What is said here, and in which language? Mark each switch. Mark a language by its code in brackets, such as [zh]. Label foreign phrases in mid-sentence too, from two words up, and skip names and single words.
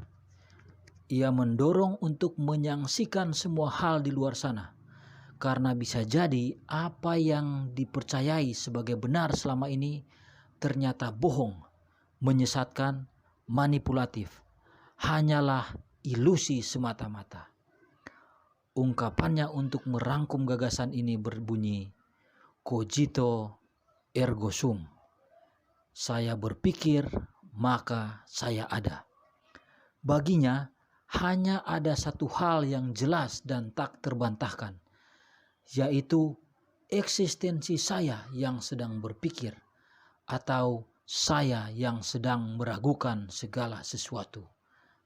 [id] Ia mendorong untuk menyaksikan semua hal di luar sana, karena bisa jadi apa yang dipercayai sebagai benar selama ini ternyata bohong, menyesatkan, manipulatif, hanyalah ilusi semata-mata. Ungkapannya untuk merangkum gagasan ini berbunyi, [la] cogito ergo sum. [id] Saya berpikir, maka saya ada. Baginya, hanya ada satu hal yang jelas dan tak terbantahkan, yaitu eksistensi saya yang sedang berpikir, atau saya yang sedang meragukan segala sesuatu.